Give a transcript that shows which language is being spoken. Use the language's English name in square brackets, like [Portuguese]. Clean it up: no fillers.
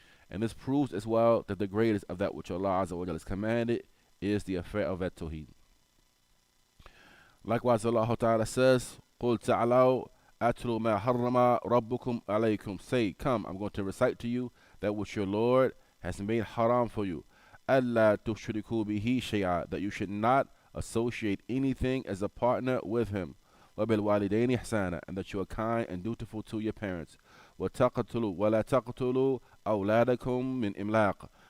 [English] And this proves as well that the greatest of that which Allah Azza wa Jalla has commanded is the affair of At-Tawheed. Likewise, Allah Ta'ala says, [Arabic] قُلْ تَعْلَوْا أَتْلُوا مَا حَرَّمَ رَبُّكُمْ عَلَيْكُمْ. [English] Say, come, I'm going to recite to you that which your Lord has made haram for you. [Arabic] أَلَّا تُشْرِكُوا بِهِ شَيْئًا. [English] That you should not associate anything as a partner with Him. [Arabic] وَبِالْوَالِدَيْنِ إِحْسَانًا. [English] And that you are kind and dutiful to your parents. [Arabic] وَتَقْتُلُوا وَلَا تَقْتُلُوا أَوْلَادَكُمْ مِنْ إِمْلَاقٍ.